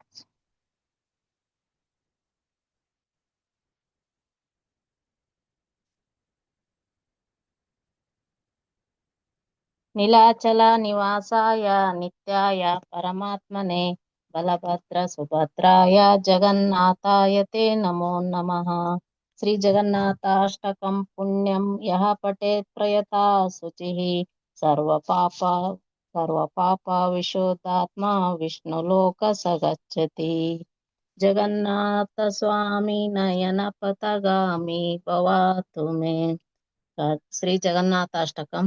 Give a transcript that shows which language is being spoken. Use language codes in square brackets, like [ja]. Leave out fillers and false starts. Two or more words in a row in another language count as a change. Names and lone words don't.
[sa] ನೀಲಾಚಲ ನಿವಾಸಾಯ ನಿತ್ಯಾಯ ಪರಮಾತ್ಮನೆ ಬಲಭದ್ರ ಸುಭದ್ರಾಯ ಜಗನ್ನಾಥಾಯ ತೇ ನಮೋ ನಮಃ. ಶ್ರೀ ಜಗನ್ನಾಥಾಷ್ಟಕಂ ಪುಣ್ಯಂ ಯಃ ಪಠೇತ್ ಪ್ರಯತಾ ಶುಚಿಃ ಸರ್ವ ಪಾಪ ವಿಶುದ್ಧಾತ್ಮ ವಿಷ್ಣುಲೋಕ ಸಗಚ್ಚತಿ. ಜಗನ್ನಾಥ ಸ್ವಾಮಿ ನಯನ ಪಥಗಾಮಿ ಭವಾತು ಮೇ. ಶ್ರೀ ಜಗನ್ನಾಥಾಷ್ಟಕಂ.